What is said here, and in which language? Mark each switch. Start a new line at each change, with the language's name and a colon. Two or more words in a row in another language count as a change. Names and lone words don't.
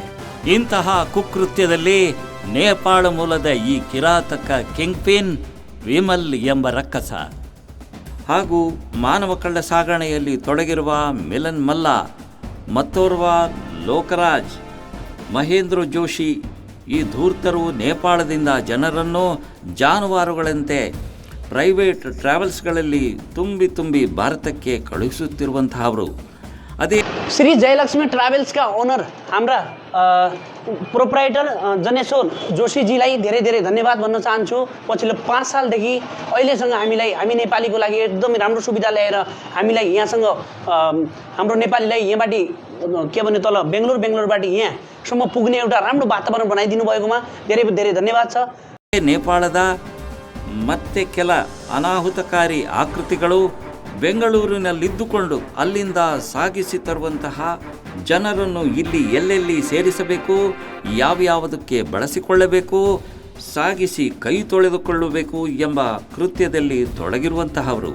Kannada: ಇಂತಹ ಕುಕೃತ್ಯದಲ್ಲಿ ನೇಪಾಳ ಮೂಲದ ಈ ಕಿರಾತಕ ಕಿಂಗ್ ಪಿನ್ ವಿಮಲ್ ಎಂಬ ರಕ್ಕಸ ಹಾಗೂ ಮಾನವ ಕಳ್ಳ ಸಾಗಣೆಯಲ್ಲಿ ತೊಡಗಿರುವ ಮಿಲನ್ ಮಲ್ಲ, ಮತ್ತೋರ್ವ ಲೋಕರಾಜ್, ಮಹೇಂದ್ರ ಜೋಶಿ ಈ ಧೂರ್ತರು ನೇಪಾಳದಿಂದ ಜನರನ್ನು ಜಾನುವಾರುಗಳಂತೆ
English: private travelsಗಳಲ್ಲಿ
Kannada: ತುಂಬಿ भारतಕ್ಕೆ ಕಳುಹಿಸುತ್ತಿರುವಂತಹವರು. ಅದೇ
Nepali: श्री जयलक्ष्मी ट्राभल्सका ओनर हाम्रा प्रोप्राइटर जनेश्वर जोशीजीलाई धेरै धेरै धन्यवाद भन्न चाहन्छु. पछिल्लो 5 सालदेखि अहिलेसँग हामी नेपालीको लागि एकदमै राम्रो सुविधा ल्याएर हामीलाई यहाँसँग हाम्रो नेपालीलाई यहाँबाट के भने तल बेङ्गलोरबाट यहाँसम्म पुग्ने एउटा राम्रो वातावरण बनाइदिनु भएकोमा धेरै धेरै धन्यवाद छ.
Kannada: ನೇಪಾಳದ ಮತ್ತೆ ಕೆಲ ಅನಾಹುತಕಾರಿ ಆಕೃತಿಗಳು ಬೆಂಗಳೂರಿನಲ್ಲಿದ್ದುಕೊಂಡು ಅಲ್ಲಿಂದ ಸಾಗಿಸಿ ತರುವಂತಹ ಜನರನ್ನು ಇಲ್ಲಿ ಎಲ್ಲೆಲ್ಲಿ ಸೇರಿಸಬೇಕು, ಯಾವ್ಯಾವುದಕ್ಕೆ ಬಳಸಿಕೊಳ್ಳಬೇಕು, ಸಾಗಿಸಿ ಕೈ ತೊಳೆದುಕೊಳ್ಳಬೇಕು ಎಂಬ ಕೃತ್ಯದಲ್ಲಿ ತೊಡಗಿರುವಂತಹವರು.